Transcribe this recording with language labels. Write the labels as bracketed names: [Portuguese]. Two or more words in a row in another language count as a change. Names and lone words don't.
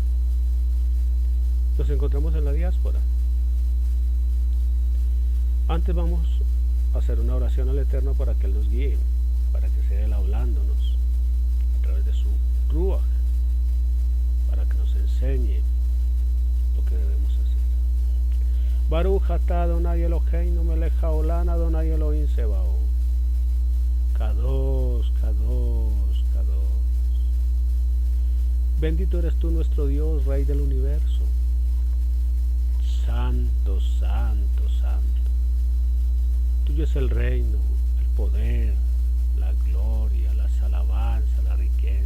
[Spanish] Nos encontramos en la diáspora. Antes vamos a hacer una oración al Eterno para que Él nos guíe, para que sea Él hablándonos a través de su Ruach, para que nos enseñe lo que debemos hacer. [Hebrew] ברוך אתה אדוני אלוהינו מלך העולם אדוני אלוהים צבאות. קדוש קדוש קדוש. [Spanish] Bendito eres tú, nuestro Dios, Rey del universo. Santo, santo, santo. Tuyo es el reino, el poder, la gloria, las alabanzas, la riqueza.